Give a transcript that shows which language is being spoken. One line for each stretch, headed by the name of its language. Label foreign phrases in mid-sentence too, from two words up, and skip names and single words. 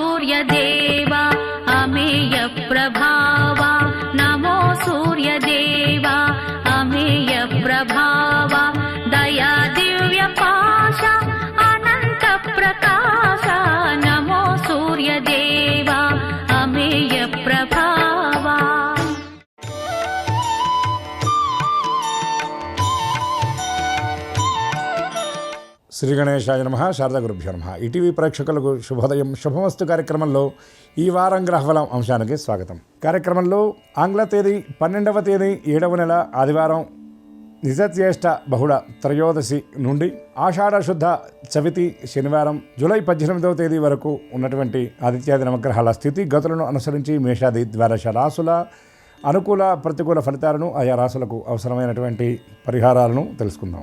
Marathi: सूर्यदेवा अमेय प्रभावा नमो सूर्यदेवा अमेय प्रभावा दया दिव्य पाशा अनंत प्रकाशा नमो सूर्यदेवा अमेय प्रभावा।
Sanskrit: శ్రీ గణేశాయ నమః. శారదా గురుభ్యో నమః.
Telugu: ఈటీవీ ప్రేక్షకులకు శుభోదయం. శుభమస్తు కార్యక్రమంలో ఈ వారం గ్రహఫలం అంశానికి స్వాగతం. కార్యక్రమంలో ఆంగ్ల తేదీ 12వ తేదీ 7వ నెల ఆదివారం నిజజ్యేష్ఠ బహుళ త్రయోదశి నుండి ఆషాఢ శుద్ధ చవితి శనివారం జూలై 18వ తేదీ వరకు ఉన్నటువంటి ఆదిత్యాది నవగ్రహాల స్థితి గతులను అనుసరించి మేషాది ద్వాదశ రాసుల అనుకూల ప్రతికూల ఫలితాలను ఆయా రాసులకు అవసరమైనటువంటి పరిహారాలను తెలుసుకుందాం.